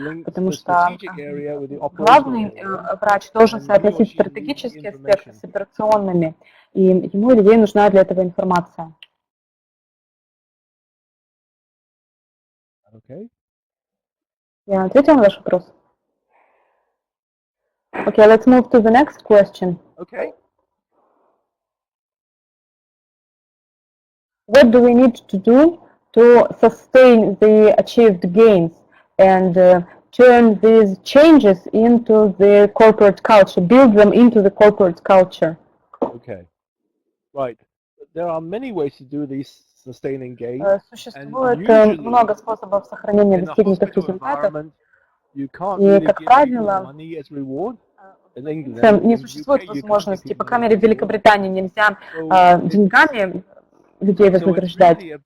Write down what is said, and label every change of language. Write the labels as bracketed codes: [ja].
[ru] Потому что главный врач должен соотносить стратегические аспекты с операционными, и ему или ей нужна для этого информация. Я ответила на ваш вопрос? [en] Okay, let's move to the next question. Okay. What do we need to do to sustain the achieved gains and turn these changes into the corporate culture, build them into the corporate culture? Okay, right. There are many ways to do these sustaining gains. [ru] Существует много способов сохранения достигнутых результатов. И, как правило, не существует возможности, по крайней мере, в Великобритании нельзя деньгами людей вознаграждать.